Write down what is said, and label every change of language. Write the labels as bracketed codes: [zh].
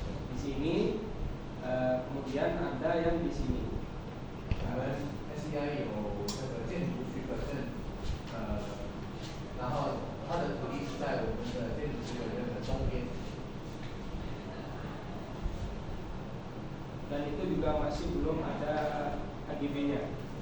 [id] Di sini, kemudian ada yang di sini. [zh] 我们 SCI 有这个建筑许可证，然后它的土地是在我们的建筑许可证的东边。 [id] Dan itu juga masih belum ada HGB-nya.